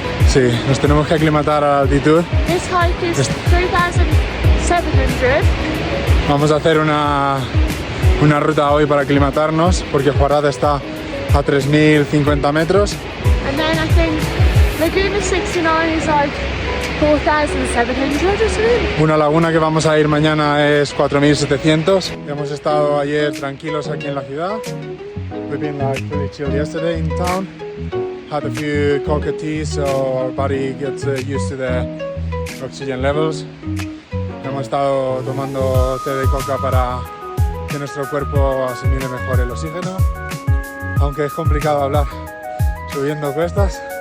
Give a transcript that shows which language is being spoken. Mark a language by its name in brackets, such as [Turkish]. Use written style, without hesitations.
[Spanish] Sí, nos tenemos que aclimatar a la altitud. [English] This hike is 3,700. [Spanish] Vamos a hacer una ruta hoy para aclimatarnos porque Huaraz está a 3.050 metros. [English] And then I think Laguna 69 is like 4,700 or something. [Spanish] Una laguna que vamos a ir mañana es 4.700. Hemos estado ayer tranquilos aquí en la ciudad. [English] We've been like pretty chill yesterday in town. Had a few coca teas so our body gets used to the oxygen levels. [Spanish] Hemos estado tomando té de coca para que nuestro cuerpo asimile mejor el oxígeno. Aunque es complicado hablar subiendo cuestas.